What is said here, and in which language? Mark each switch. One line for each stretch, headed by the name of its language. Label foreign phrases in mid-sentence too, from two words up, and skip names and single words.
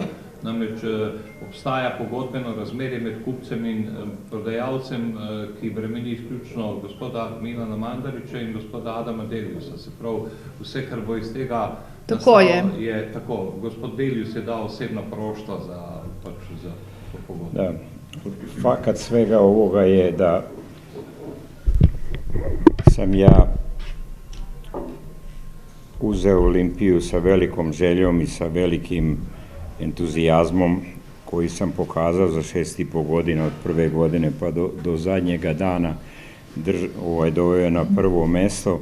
Slovenian: Namreč obstaja pogodbeno razmerje med kupcem in prodajalcem, ki bremeni izključno gospoda Milana Mandariča in gospoda Adama Deljusa. Se pravi, vse, kar bo iz tega nastalo, je tako. Gospod Deljus je dal osebno poroštvo za to pogodbo. Da.
Serbian: Fakat svega ovoga je da sam ja uzeo Olimpiju sa velikom željom i sa velikim entuzijazmom koji sam pokazao za 6,5 godina, od prve godine pa do zadnjega dana doveo je na prvo mesto.